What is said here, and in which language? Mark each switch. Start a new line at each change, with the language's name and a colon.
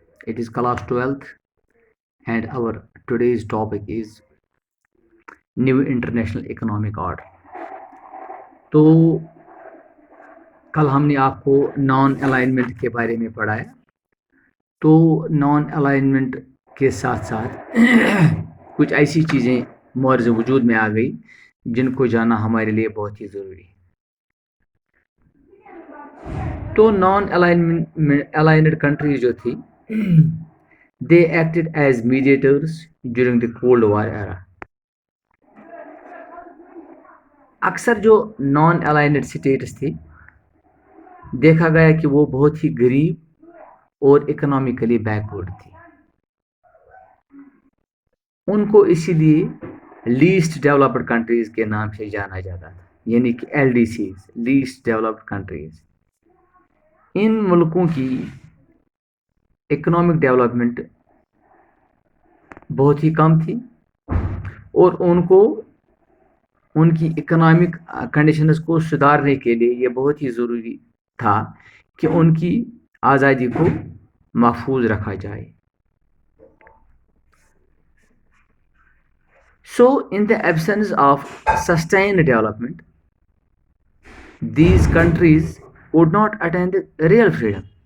English: It is class 12th, and our today's topic is New International Economic Order.
Urdu: تو کل ہم نے آپ کو نان الائنمنٹ کے بارے میں پڑھایا. تو نان الائنمنٹ کے ساتھ ساتھ کچھ ایسی چیزیں مورز وجود میں آ گئی جن کو جاننا ہمارے لیے بہت ہی ضروری ہے. تو نان الائنڈ کنٹریز جو تھی
English: they acted as mediators during the Cold War era.
Urdu: اکثر جو نان الائنڈ سٹیٹس تھی دیکھا گیا کہ وہ بہت ہی غریب اور اکنامکلی بیکورڈ تھی. ان کو اسی لیے لیسٹ ڈیولپڈ کنٹریز کے نام سے جانا جاتا تھا, یعنی کہ L D Cs, list developed countries. ان ملکوں کی اکنامک ڈیولپمنٹ بہت ہی کم تھی اور ان کو ان کی اکنامک کنڈیشنز کو سدھارنے کے لیے یہ بہت ہی ضروری تھا کہ ان کی آزادی کو محفوظ رکھا جائے.
English: So, in the absence of sustained development, these countries would not attain the real freedom.